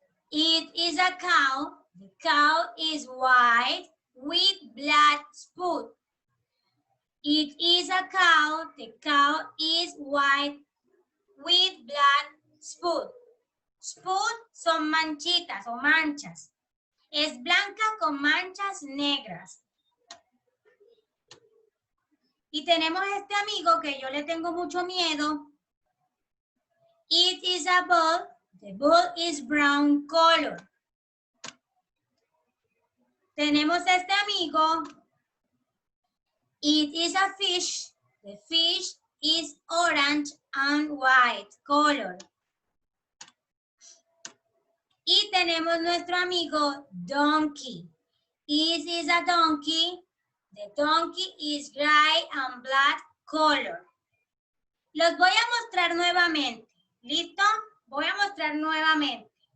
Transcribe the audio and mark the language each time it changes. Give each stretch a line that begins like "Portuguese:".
English: It is a cow. The cow is white with black spot. It is a cow. The cow is white with black spot.
Spanish: Spot son manchitas o manchas. Es blanca con manchas negras. Y tenemos este amigo que yo le tengo mucho miedo.
English: It is a bull. The bull is brown color.
Spanish: Tenemos este amigo.
English: It is a fish. The fish is orange and white color.
Spanish: Y tenemos nuestro amigo
English: donkey. This is a donkey. The donkey is gray and black color.
Spanish: Los voy a mostrar nuevamente. ¿Listo? Voy a mostrar nuevamente.